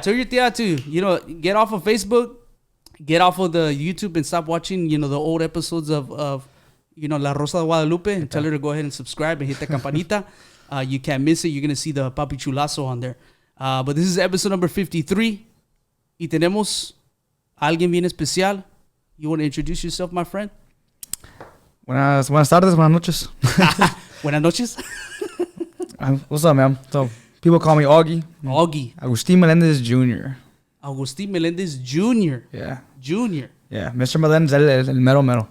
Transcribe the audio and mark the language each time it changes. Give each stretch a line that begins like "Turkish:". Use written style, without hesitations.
English: Tell your tía to, you know, get off of Facebook, get off of the YouTube and stop watching, you know, the old episodes of you know, La Rosa de Guadalupe, and tell her to go ahead and subscribe and hit the campanita. You can't miss it. You're going to see the Papi Chulazo on there. But this is episode number 53.
Spanish: Y tenemos a alguien bien especial.
English: You want to introduce yourself, my friend?
Spanish: Buenas tardes, buenas noches. Buenas noches.
English: What's up, man? So people call me Augie. Augie. Agustín Melendez Jr. Agustín Melendez Jr. Yeah. Jr. Yeah, Mr. Melendez, el mero mero.